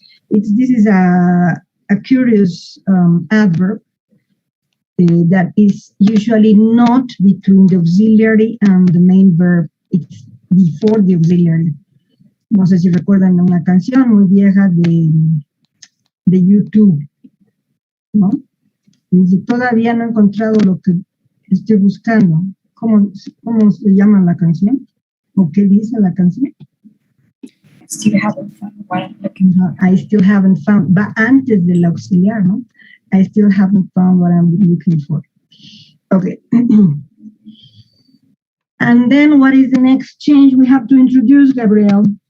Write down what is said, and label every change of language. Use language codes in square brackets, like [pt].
[en] This is a curious adverb that is usually not between the auxiliary and the main verb. It's before the auxiliary. [es] No sé si recuerdan una canción muy vieja de YouTube, ¿no? Dice, todavía no he encontrado lo que estoy buscando. ¿Cómo se llama la canción? ¿O qué dice la canción? [en] Still haven't found what I'm looking for. I still haven't found, [es] va antes del auxiliar, ¿no? [en] I still haven't found what I'm looking for. Okay. And then what is the next change we have to introduce, Gabriel?